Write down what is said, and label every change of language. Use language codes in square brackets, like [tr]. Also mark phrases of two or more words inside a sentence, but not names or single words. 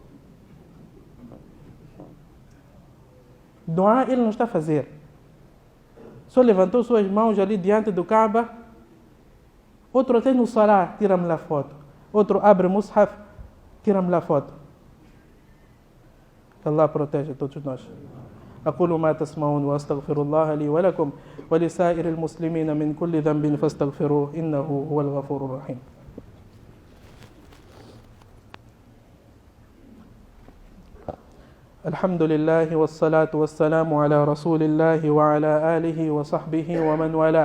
[pt] Doa ele não está a fazer. Só levantou suas mãos ali diante do Kaaba. Outro até no Salah, tira-me lá foto. Outro abre o Mus'haf, tira-me lá foto. Que Allah proteja todos nós. [ar] أقول ما تسمعون وأستغفر الله لي ولكم ولسائر المسلمين من كل ذنب فاستغفروه إنه هو الغفور الرحيم. الحمد لله والصلاة والسلام على رسول الله وعلى آله وصحبه ومن والاه.